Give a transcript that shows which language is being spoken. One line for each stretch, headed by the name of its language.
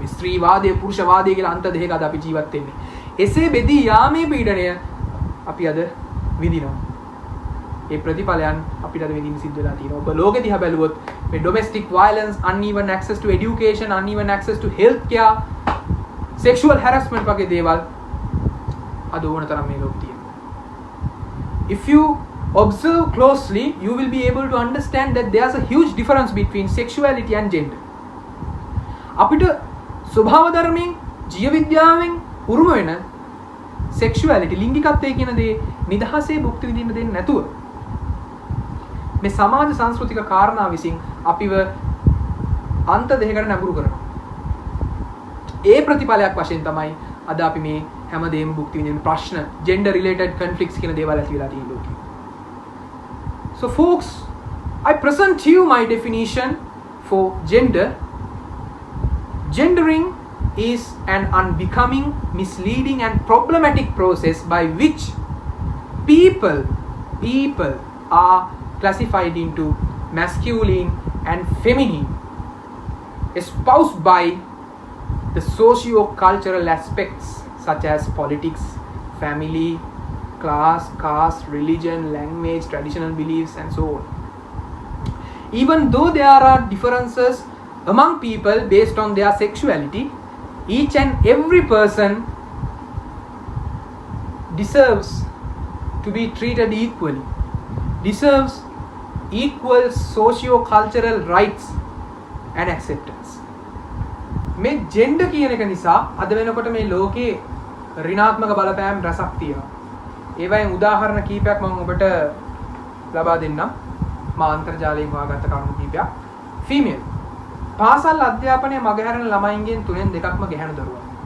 Sinhala: මේ ස්ත්‍රීවාදය පුරුෂවාදය කියලා අන්ත දෙකක අද අපි ජීවත් වෙන්නේ. එසේ බෙදී යාමේ පීඩනය අපි අද විඳිනවා. ඒ ප්‍රතිඵලයන් අපිට අද විඳින්න සිද්ධ වෙලා තියෙනවා. ඔබ ලෝකෙ දිහා බැලුවොත් මේ
English: domestic violence, uneven access to education, uneven access to health care, sexual harassment
Sinhala: වගේ දේවල් අද ඕන තරම් මේ ලෝකෙ තියෙනවා.
English: If you observe closely, you will be able to understand that there's a huge difference between sexuality and gender.
Sinhala: අපිට ස්වභාව ධර්මයෙන්, ජීව විද්‍යාවෙන් උරුම වෙන sexuality ලිංගිකත්වය කියන දේ නිදහසේ භුක්ති විඳින්න දෙන්නේ නැතුව මේ සමාජ සංස්කෘතික කාරණා විසින් අපිව අන්ත දෙකකට නැඹුරු කරනවා. ඒ ප්‍රතිඵලයක් වශයෙන් තමයි අද අපි මේ හැමදේම භුක්ති විඳින ප්‍රශ්න,
English: gender related conflicts
Sinhala: කියන දේවල් ඇති වෙලා තියෙන ලෝකෙ.
English: So folks, I present to you my definition for gender. Gendering is an unbecoming, misleading and problematic process by which people are classified into masculine and feminine, espoused by the socio-cultural aspects such as politics, family, class, caste, religion, language, traditional beliefs and so on. Even though there are differences among people based on their sexuality, each and every person deserves to be treated equally, deserves equal socio-cultural rights and acceptance.
Sinhala: මේ gender කියන එක නිසා අද වෙනකොට මේ ලෝකේ ඍණාත්මක බලපෑම් රසක් තියෙනවා. ඒවයින් උදාහරණ කීපයක් මම ඔබට ලබා දෙන්නම්. මා අන්තර්ජාලයෙන් හොයාගත්ත කරුණු කීපයක්. ෆීමේල් පාසල් අධ්‍යාපනයේ මගහැරෙන ළමයින්ගෙන් 3න් 2ක්ම ගැහැණු දරුවා.